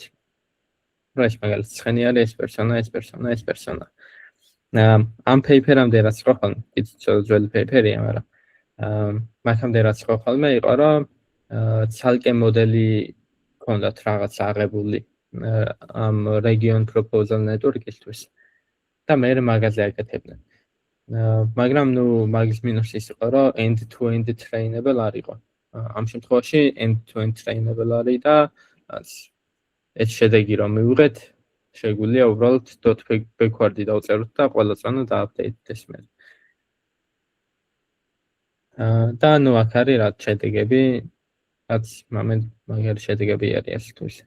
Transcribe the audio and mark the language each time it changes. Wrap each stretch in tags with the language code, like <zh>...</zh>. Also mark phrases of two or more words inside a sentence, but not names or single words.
<ka>ეს მაგალითად ცხენი არის ეს პერსონა. ამ paper-ამდე რაც ხო ხოლმე, ძველი paper-ია, მაგრამ მაგამდე რაც ხო ხოლმე იყო, რომ ცალკე მოდელი ქონდათ რაღაც აღებული ამ</ka> <en>region proposal network-</en> <ka>ისთვის და მე მაგაზე აკეთებდნენ. მაგრამ ნუ მაგის მინუსი ის იყო, რომ</ka> <en>end-to-end trainable</en> <ka>არ იყო. ამ შემთხვევაში</ka> <en>end-to-end trainable</en> <ka>არის და ეს შედეგი რომ მივიღეთ, შეგვიძლია უბრალოდ .backward-ი დავწეროთ და ყველა წანა დააპდეიტდეს მე. და ნუ აქ არის რა შედეგები, რაც მაგარი შედეგები არის ასე თუ ისე.</ka>